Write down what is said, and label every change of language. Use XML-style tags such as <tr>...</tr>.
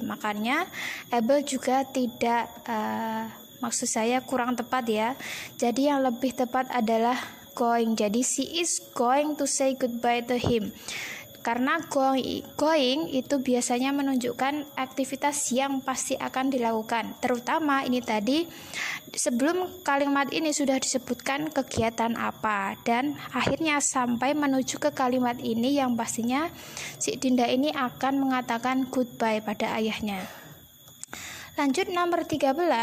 <id>Makanya able juga tidak maksud saya kurang tepat ya. Jadi yang lebih tepat adalah going.</id> <en>Jadi she is going to say goodbye to him.</en> <id>Karena going itu biasanya menunjukkan aktivitas yang pasti akan dilakukan. Terutama ini tadi sebelum kalimat ini sudah disebutkan kegiatan apa, dan akhirnya sampai menuju ke kalimat ini yang pastinya si Dinda ini akan mengatakan goodbye pada ayahnya. Lanjut nomor 13.</id>